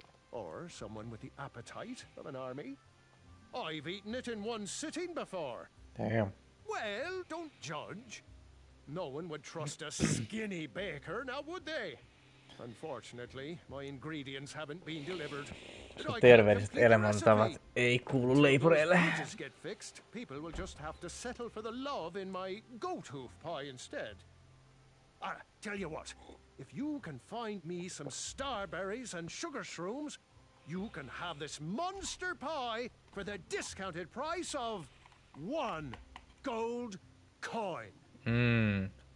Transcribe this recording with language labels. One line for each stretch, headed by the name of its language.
English: Or someone with the appetite of an army. I've eaten it in one sitting before. Damn. Well, don't judge. No one would trust a skinny baker, now would they? Unfortunately, my ingredients haven't been delivered.
Finnish: Terveelliset elämäntavat ei kuulu leipureille.
English: Get fixed. People will just have to settle for the love in my goat hoof pie instead. Tell you what, if you can find me some starberries and sugar shrooms, you can have this monster pie for the discounted price of 1 gold coin.